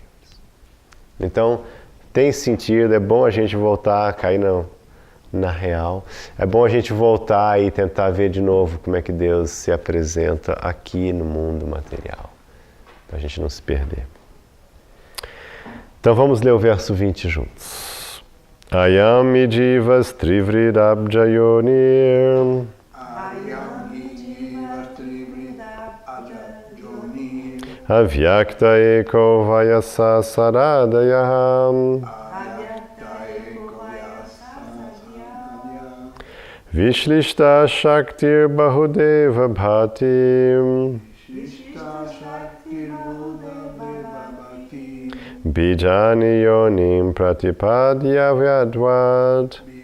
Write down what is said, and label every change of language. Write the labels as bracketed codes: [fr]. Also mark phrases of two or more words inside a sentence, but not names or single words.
[pt] Então, tem sentido, é bom a gente voltar a cair na real. É bom a gente voltar e tentar ver de novo como é que Deus se apresenta aqui no mundo material, para a gente não se perder. Então vamos ler o verso 20 juntos. [sa] Ayam jivas trivridabjayonir avyakta eko vayasa saradayaham Vishlishta Shaktir Bahudeva Bhati Bijani Yonim Pratipadya Vyadvad